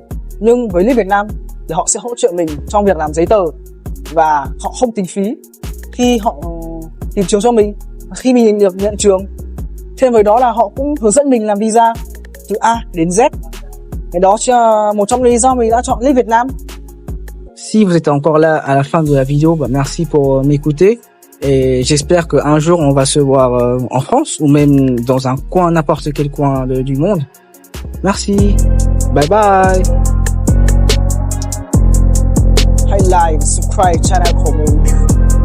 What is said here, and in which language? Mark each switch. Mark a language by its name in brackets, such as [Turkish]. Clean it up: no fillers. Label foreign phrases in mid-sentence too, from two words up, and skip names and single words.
[Vietnamese] Nhưng với Lead Việt Nam thì họ sẽ hỗ trợ mình trong việc làm giấy tờ và họ không tính phí khi họ tìm trường cho mình. Khi mình được nhận trường, thêm với đó là họ cũng hướng dẫn mình làm visa từ A đến Z. Et đó là một trong lý do mình đã chọn Lead Việt Nam. [French] Si vous êtes encore là à la fin de la vidéo, merci pour m'écouter. Et j'espère qu'un jour on va se voir en France ou même dans un coin, n'importe quel coin du monde. Merci. [English] Bye bye. [Vietnamese] Hãy [English] like, subscribe channel [Vietnamese] của mình.